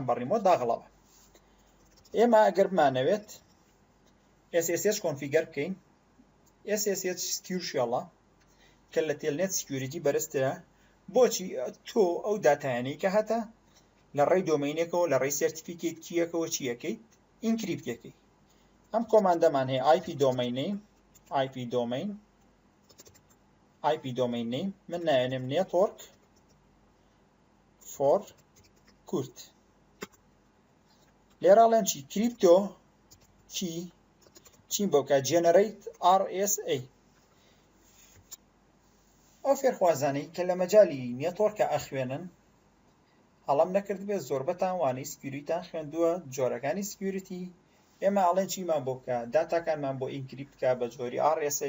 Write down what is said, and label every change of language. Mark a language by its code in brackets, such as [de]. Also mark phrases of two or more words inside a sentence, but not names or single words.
[ckb] بەڕیمەوە داغڵەوە ئێمە ئەگەر بمانەوێت SSH کۆنفیگەر بکەین SSH سکیورشیاڵە کە لە تێلنێت سکیوریتی بەرزترە بۆچی تۆ ئەو داتایانەی کە هەتە لە ڕێی دۆمینێکەوە لە ڕێی سەرتیفیکێت کیەکەوە چیەکەیت ئینکریپتەکەی ئەم کۆماندەمان هەیە [en] IP domain name [ckb] من نایەنێم [en] network for [ckb] کورت لێراڵێن چی کریپتۆ چی بۆکە [en] generate RSA [ckb] ئەو فێرخوازانەی کە لە مەجای نێتۆرکە ئەخوێنن هەڵام نەکرد بێت زۆر بەتانوانی سکیوریتیان خوێندووە جۆرەکانی سکیوریتی ئێمە ئەڵێن چیمان بۆ بکە داتاکانمان بۆ ئینکریپت بکە بە جۆری RSA